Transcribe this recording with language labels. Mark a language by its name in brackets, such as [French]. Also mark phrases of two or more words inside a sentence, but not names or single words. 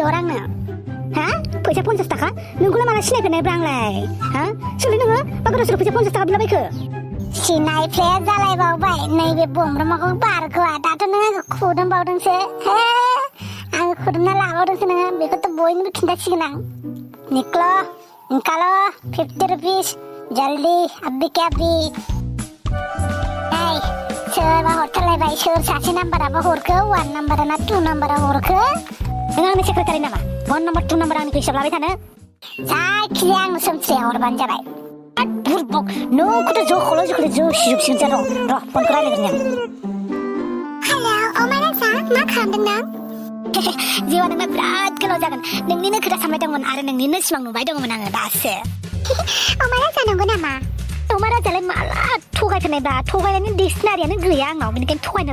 [Bodo] हर आंनो हा फैसा 50 थाखा नोंखौलाय माला सिनायफेरनायब्रा आंलाय हा सोलै नोङो मा गोदाव सोराव फैसा 50 थाखा बिलाबायखो सिनायफ्लेया जालायबावबाय नैबे बमब्रमाखौ बारग'आ दाथ' नों आंखौ खुदुमबावदोंसो हे आङो खुदुमना लाबावदोंसो नोङो बेखौथ' बयनोबो खिन्थासिगोन आं [Hindi] निकलो निकालो 50 रुपिस जल्दी अभी क्या अभी [Bodo] सोरबा हरथारलायबाय सोर सासे नाम्बाराबो हरखो 1 नाम्बारा ना 2 नाम्बारा हरखो नों आंनि सेक्रेटारि नामा 1 नाम्बार 2 नाम्बार आंनिखौ हिसाब लाबाय थानो जायखिजाया आंनो सोमस्रिया हरबानो जाबाय बुरबक नोंखौथ' जोखौल' जोसिजोबसिगोन जा र' फनखौ रायलायग्रोनि आं हेलौ अमा राजा मा खालामदों नों जिउआ नोंना बिराद गोलाव जागोन नोंनिनो खोथा सानबाय दंमोन आरो नोंनिनो सिमां नुबाय दंमोन आङो दासो अमा राजा नंगौ नामा अमा राजालाय माला थगायफेरनायब्रा थगायनायनि डिक्सनारियानो गैया आंनाव बेनिखायनो थगायनो